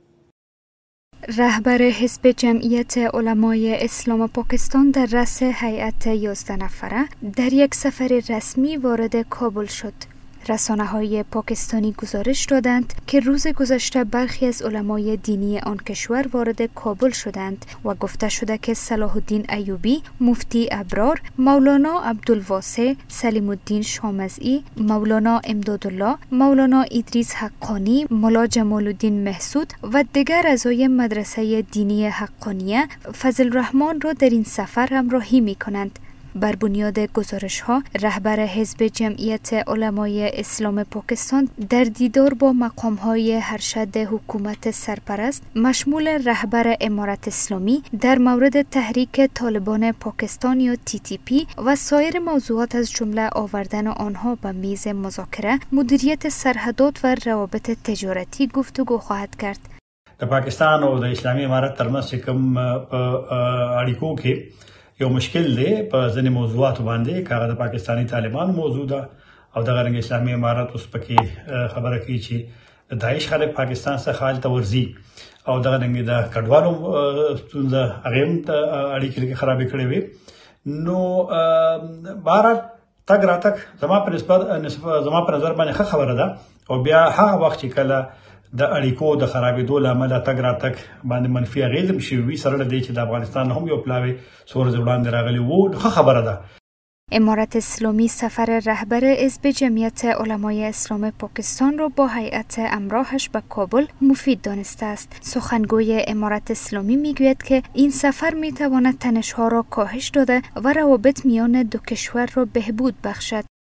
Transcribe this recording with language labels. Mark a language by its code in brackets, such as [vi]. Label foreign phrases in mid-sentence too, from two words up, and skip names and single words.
[fa] رهبر حزب جمعیت علمای اسلام پاکستان در رأس هیئت 11 نفره در یک سفر رسمی وارد کابل شد. رسانه‌های پاکستانی گزارش دادند که روز گذشته برخی از علمای دینی آن کشور وارد کابل شدند و گفته شده که صلاح الدین ایوبی، مفتی ابرار، مولانا عبدالواسع، سلیم الدین شامزئی، مولانا امدادالله، مولانا ادریس حقانی، ملا جمال الدین محسود و دیگر اعضای مدرسه دینی حقانیه فضل الرحمن را در این سفر همراهی می‌کنند. بر بنیاد گزارش‌ها، رهبر حزب جمعیت علمای اسلام پاکستان در دیدار با مقام‌های ارشد حکومت سرپرست مشمول رهبر امارت اسلامی در مورد تحریک طالبان پاکستان یا TTP و سایر موضوعات از جمله آوردن آنها به میز مذاکره، مدیریت سرحدات و روابط تجارتی گفتگو خواهد کرد. [ps] د پاکستان او د اسلامي امارت ترمنځ کوم اړیکو کې یو مشکل دی په ځینې موضوعاتو باندې که هغه د پاکستاني طالبانو موضوع ده او دغه رنګ اسلامي امارت اوس پکې خبره کوي چې د داعش خلک پاکستان څخه هلته ورځي او دغه رنګ د کډوالو ستونزه هغې هم اړیکې خرابې کړې وې. نو بهرحال تګ راتګ زما په نظر باندې ښه خبره ده او بیا هغه وخت چې کله د اړیکو د خرابېدو له امله تګ راتګ باندې منفي اغېز هم شوي وي، سره له دې چې د افغانستان هم یو پلاوی څو ورځې وړاندې راغلی و، ښه خبره ده. [fa] امارت اسلامی سفر رهبر حزب جمعیت علمای اسلام پاکستان را با هیئت همراهش به کابل مفید دانسته است. سخنگوی امارت اسلامی میگوید که این سفر میتواند تنش‌ها را کاهش داده و روابط میان دو کشور را بهبود بخشد.